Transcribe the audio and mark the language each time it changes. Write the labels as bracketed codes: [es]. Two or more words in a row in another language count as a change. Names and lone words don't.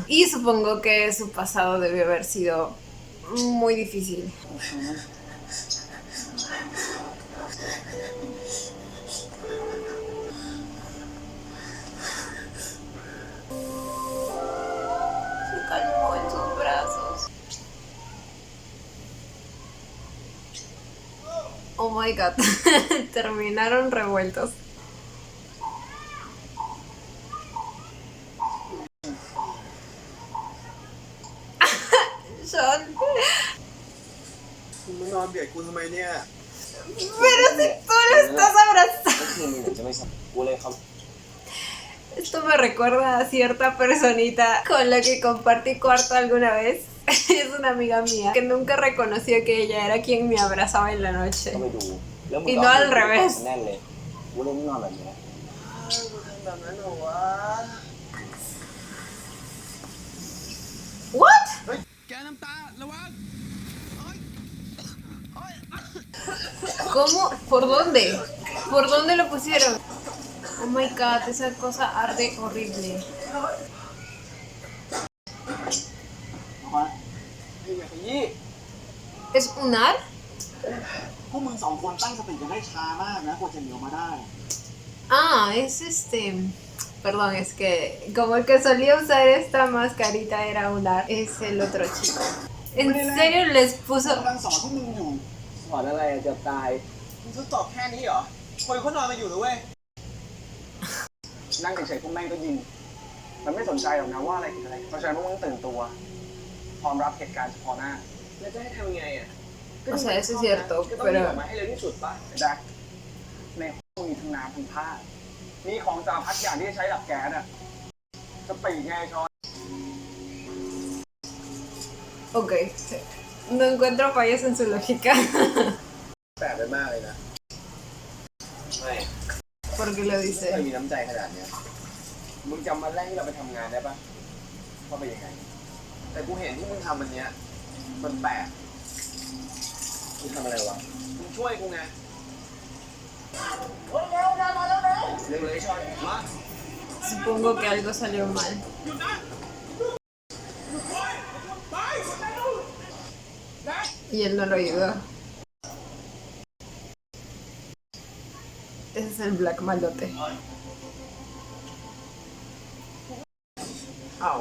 [es] Y supongo que su pasado debió haber sido muy difícil. Se calmó en sus brazos. [en] Oh my god, [es] terminaron revueltos. Sean. [th] มึงมานอนเบียดกูทำไมเนี่ย [es] Pero si tú lo estás abrazando. [th] ก็คือมึงจะไม่สับกูเลยครับ [es] Esto me recuerda a cierta personita con la que compartí cuarto alguna vez. Es una amiga mía que nunca reconoció que ella era quien me abrazaba en la noche. [th] ก็ไปดูแล้วมึง [es] Y [th] ก็ [es] no [th] เอา [es] al revés. [th] แน่นเลยกูเลยไม่นอนแบบนี้ แบบนั้นเหรอวะ What? แกน้ำตาระวัง [es] ¿Cómo? ¿Por dónde? ¿Por dónde lo pusieron? Oh my god, esa cosa arde horrible. [th] ไอ้เหี้ยขยี้ [es] ¿Es un ar? [th] พวกมึงสองคนตั้งสติกันได้ช้ามากนะกว่าจะหนีออกมาได้ [es] Ah, es Perdón, es que como el que solía usar esta mascarita era un ar, es el otro chico. ¿En serio les puso? [th] กำลังสอนพวกมึงอยู่ สอนอะไรอะจะตาย มึงจะตอบแค่นี้เหรอ คนเขานอนมาอยู่นะเว้ย นั่งเฉยๆพวกแม่งก็ยิง มันไม่สนใจหรอกนะว่าอะไรผิดอะไร เพราะฉะนั้นพวกมึงตื่นตัว พร้อมรับเหตุการณ์เฉพาะหน้า แล้วจะให้ทำยังไงอ่ะ [es] O sea, eso es cierto, [th] ก็ต้องรีบอ [es] pero [th] อกมาให้เร็วที่สุดป่ะ แจ็คในห้องมีทั้งน้ำทั้งผ้า มีของสารพัดอย่างที่จะใช้ดับแก๊สอ่ะสปีดไงไอ้ช้อน [es] ok. No encuentro fallas en su lógica. [th] แปลกไปมากเลยนะ ไม่ [es] ¿Por qué lo [th] ไม่ [es] dice? [th] เคยมีน้ำใจขนาดเนี้ยมึงจำวันแรกที่เราไปทำงานได้ปะว่าเป็นยังไง แต่กูเห็นที่มึงทำวันเนี้ยมันแปลกมึงทำอะไรวะ มึงช่วยกูไงเร็วเลยชอนมา [es] Supongo que algo salió mal. Y él no lo ayudó. Ese es el Black malote. Au.